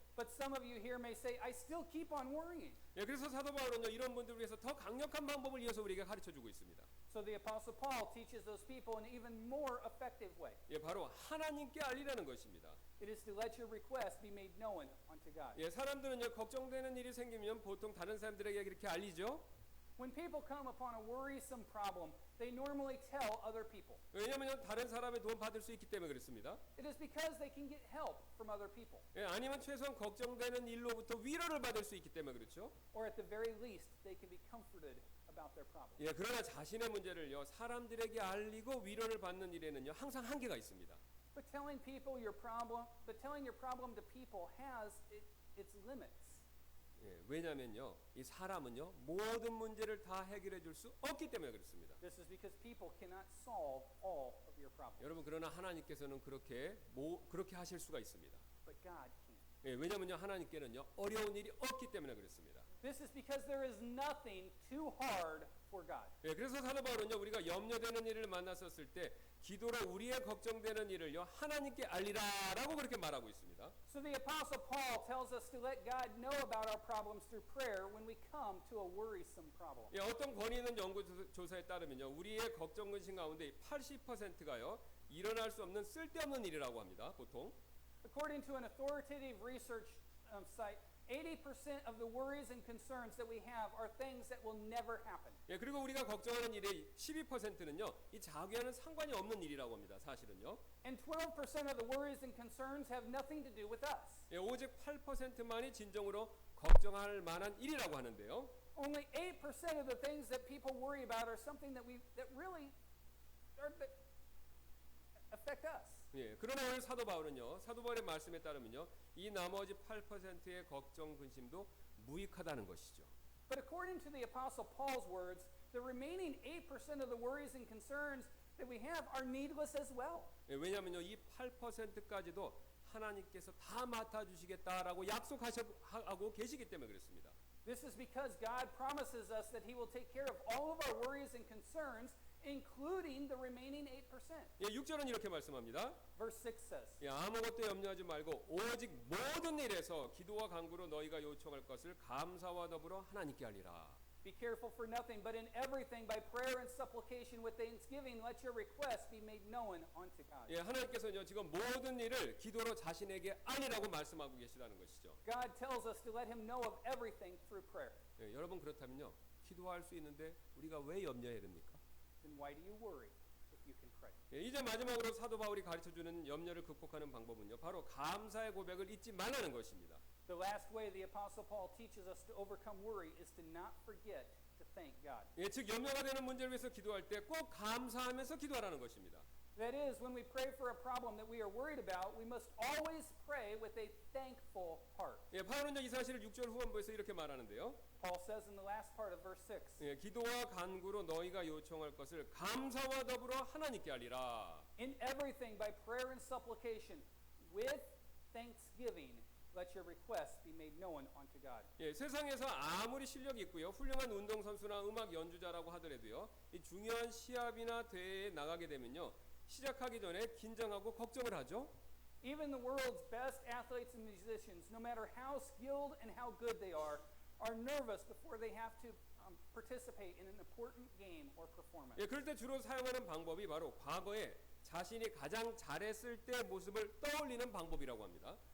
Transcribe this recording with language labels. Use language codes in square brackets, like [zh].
[en] But some of you here may say, I still keep on worrying. [ko] 예, 그래서 사도 바울은요 이런 분들을 위해서 더 강력한 방법을 이어서 우리에게 가르쳐주고 있습니다. [en] So the Apostle Paul teaches those people in an even more effective way. [ko] 예, 바로 하나님께 알리라는 것입니다. [en] It is to let your request be made known unto God. [ko] 예, 사람들은요 걱정되는 일이 생기면 보통 다른 사람들에게 그렇게 알리죠. [en] When people come upon a worrisome problem, they normally tell other people. [ko] 왜냐하면 다른 사람의 도움 받을 수 있기 때문에 그렇습니다. [en] It is because they can get help from other people. [ko] 예, 아니면 최소한 걱정되는 일로부터 위로를 받을 수 있기 때문에 그렇죠. [en] Or at the very least, they can be comforted about their problem. [ko] 예, 그러나 자신의 문제를요 사람들에게 알리고 위로를 받는 일에는요 항상 한계가 있습니다. [en] But telling your problem to people has its limits. [ko] 예, 왜냐면요 이 사람은요 모든 문제를 다 해결해 줄 수 없기 때문에 그렇습니다. [en] This is because people cannot solve all of your problems. [ko] 여러분 그러나 하나님께서는 그렇게 하실 수가 있습니다. [en] But God can. [ko] 예, 왜냐면요 하나님께는요 어려운 일이 없기 때문에 그렇습니다. [en] This is because there is nothing too hard for God. [ko] 예, 그래서 사도 바울은요 우리가 염려되는 일을 만났었을 때 기도로 우리의 걱정되는 일을요 하나님께 알리라라고 그렇게 말하고 있습니다. [en] So the Apostle Paul tells us to let God know about our problems through prayer when we come to a worrisome problem. [ko] 예, 어떤 권위 있는 연구조사에 따르면요 우리의 걱정 근심 가운데 80%가요 일어날 수 없는 쓸데없는 일이라고 합니다. 보통 [en] According to an authoritative research site, 80% of the worries and concerns that we have are things that will never happen. [ko] 예, 그리고 우리가 걱정하는 일의 12%는요, 이 자기와는 상관이 없는 일이라고 합니다. 사실은요. [en] And 12% of the worries and concerns have nothing to do with us. [ko] 예, 오직 8%만이 진정으로 걱정할 만한 일이라고 하는데요. [en] Only 8% of the things that people worry about are something that really that affect us. [ko] 예, 그러나 오늘 사도 바울은요, 사도 바울의 말씀에 따르면요, 이 나머지 8%의 걱정 근심도 무익하다는 것이죠. [en] But according to the Apostle Paul's words, the remaining 8% of the worries and concerns that we have are needless as well. [ko] 예, 왜냐하면요, 이 8%까지도 하나님께서 다 맡아주시겠다라고 약속하고 계시기 때문에 그렇습니다. [en] This is because God promises us that He will take care of all of our worries and concerns, including the remaining 8%. [ko] 예, 6절은 이렇게 말씀합니다. [en] Verse 6 says, [ko] 예, 아무것도 염려하지 말고 오직 모든 일에서 기도와 간구로 너희가 요청할 것을 감사와 더불어 하나님께 하리라. [en] Be careful for nothing, but in everything by prayer and supplication with thanksgiving let your requests be made known unto God. [ko] 예, 하나님께서는요, 지금 모든 일을 기도로 자신에게 아니라고 말씀하고 계시다는 것이죠. [en] God tells us to let Him know of everything through prayer. [ko] 예, 여러분 그렇다면요, 기도할 수 있는데 우리가 왜 염려해야 됩니까? [en] Then why do you worry if you can pray? [ko] 예, 이제 마지막으로 사도 바울이 가르쳐주는 염려를 극복하는 방법은요, 바로 감사의 고백을 잊지 말라는 것입니다. [en] The last way the Apostle Paul teaches us to overcome worry is to not forget to thank God. [ko] 예, 즉 염려가 되는 문제를 위해서 기도할 때 꼭 감사하면서 기도하라는 것입니다. [en] That is, when we pray for a problem that we are worried about, we must always pray with a thankful heart. [ko] 예, 바울은요, 이 사실을 6절 후반부에서 이렇게 말하는데요. [en] Paul says in the last part of verse 6, [ko] 예, 기도와 간구로 너희가 요청할 것을 감사와 더불어 하나님께 하리라. [en] in everything by prayer and supplication with thanksgiving let your requests be made known unto God. [ko] 예, 세상에서 아무리 실력이 있고요, 훌륭한 운동선수나 음악 연주자라고 하더라도요, 이 중요한 시합이나 대회에 나가게 되면요, 시작하기 전에 긴장하고 걱정을 하죠. [en] Even the world's best athletes and musicians, no matter how skilled and how good they are nervous before they have to participate in an important game or performance. [ko] 예, 그럴 때 주로 사용하는 방법이 바로 과거에 자신이 가장 잘했을 때 모습을 떠올리는 방법이라고 합니다.